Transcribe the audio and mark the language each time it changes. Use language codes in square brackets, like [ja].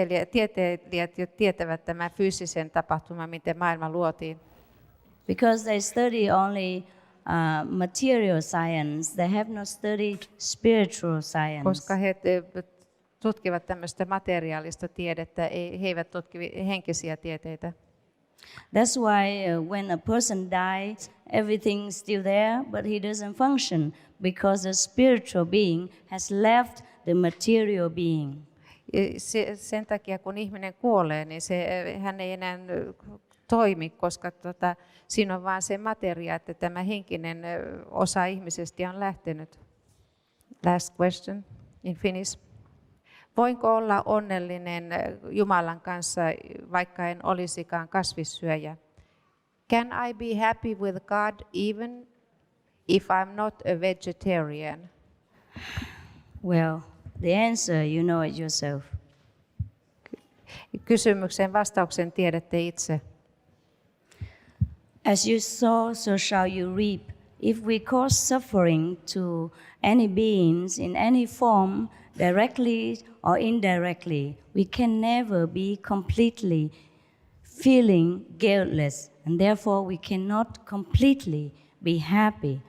[fi] Tieteilijät jo tietävät tämän fyysisen tapahtuman, miten maailma luotiin. [en] Because they study only material science, they have not studied spiritual science. [fi] Koska he tutkivat tämmöistä materiaalista tiedettä, he eivät tutki henkisiä tieteitä. [en] That's why when a person dies, everything's still there, but he doesn't function because the spiritual being has left the material being. [fi] Sen takia, kun ihminen kuolee, niin hän ei enää toimi, koska siinä on vain se materia, että tämä henkinen osa ihmisestä on lähtenyt. [en] Last question in Finnish. [fi] Voinko olla onnellinen Jumalan kanssa, vaikka en olisikaan kasvissyöjä? [en] Can I be happy with God even if I'm not a vegetarian? Well, the answer, you know it yourself. [fi] Kysymyksen vastauksen tiedätte itse. [en] As you sow, so shall you reap. If we cause suffering to any beings in any form, directly or indirectly, we can never be completely feeling guiltless, and therefore we cannot completely be happy.